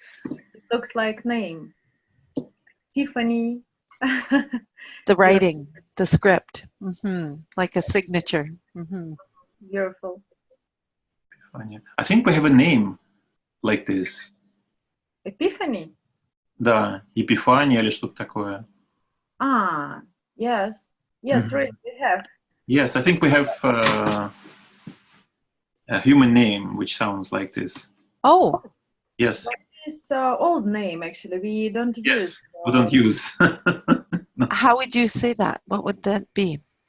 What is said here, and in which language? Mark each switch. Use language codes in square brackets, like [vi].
[en] It looks like name. Tiffany. The writing, the script, like a signature. Beautiful. I think we have a name like this. Epiphany? [ru] Да, Епифания или что-то такое. [en] Yes. Yes, right, we have. Yes, I think we have a human name which sounds like this. Oh. Yes. It's old name, actually. We don't use. Yes, we don't use. No. How would you say that? What would that be?